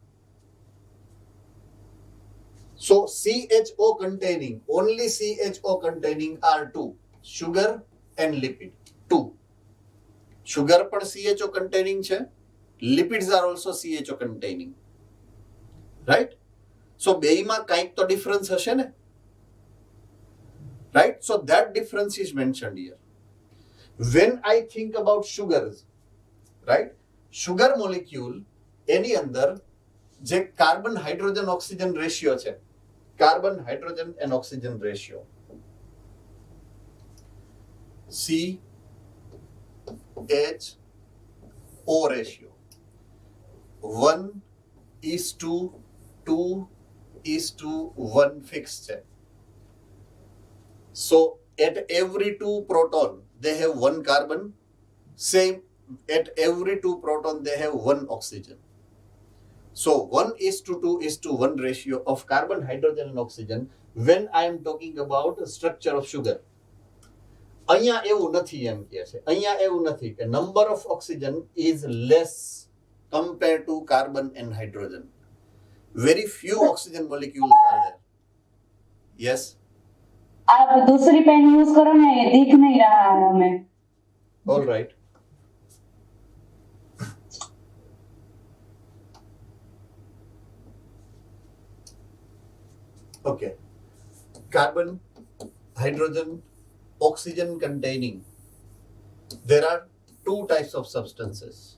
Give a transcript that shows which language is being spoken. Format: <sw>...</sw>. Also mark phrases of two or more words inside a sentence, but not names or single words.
<en>So CHO containing, only CHO containing are two, sugar and lipid. Two. Sugar પણ CHO containing છે. Lipids are also CHO containing. Right? So</en> <gu>બેયમાં કંઈક તો difference હશે ને?</gu> <en>Right? So that difference is mentioned here. When I think about sugars, right? Sugar molecule</en> <gu>એની અંદર જે</gu> <en>carbon hydrogen oxygen ratio છે, carbon hydrogen and oxygen ratio CHO ratio 1:2:1 fixed છે. So at every 2 proton they have 1 carbon, same at every 2 proton they have 1 oxygen. So 1:2:1 ratio of carbon, hydrogen and oxygen when I am talking about structure of sugar.</en> <gu>અહીંયા એવું નથી એમ કહે છે. અહીંયા એવું નથી કે</gu> <en>number of oxygen is less compared to carbon and hydrogen. Very few oxygen molecules are there. Yes.</en> <hi>आप दूसरी पेन यूज करो ना, ये दिख नहीं रहा है हमें.</hi> <en>All right. Okay. Carbon, hydrogen, oxygen containing. There are two types of substances.</en>